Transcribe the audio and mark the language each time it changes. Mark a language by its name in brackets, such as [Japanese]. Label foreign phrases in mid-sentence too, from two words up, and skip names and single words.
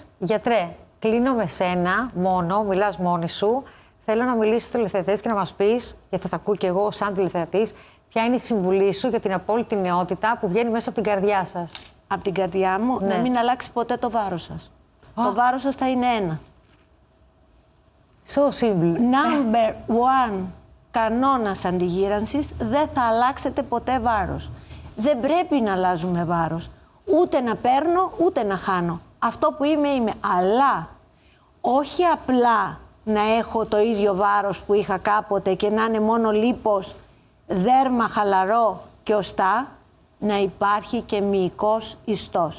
[Greek] Γιατρέ, κλείνω με σένα μόνο, μιλάς μόνη σου. Θέλω να μιλήσεις στους τηλεθεατές και να μας πεις, γιατί θα τα ακούω κι εγώ σαν τηλεθεατής, ποια είναι η συμβουλή σου για την απόλυτη νεότητα που βγαίνει μέσα από την καρδιά σας? Από την καρδιά μου, να μην αλλάξει ποτέ το βάρος σας. Το βάρος σας θα είναι 1. [English] So simple. [Greek] Number 1 κανόνας αντιγύρανσης, δεν θα αλλάξετε ποτέ βάρος. Δεν πρέπει να αλλάζουμε βάρος. Ούτε να παίρνω, ούτε να χάνω. Αυτό που είμαι. Αλλά όχι απλά να έχω το ίδιο βάρος που είχα κάποτε και να είναι μόνο λίπος, δέρμα χαλαρό και οστά, να υπάρχει και μυϊκός ιστός.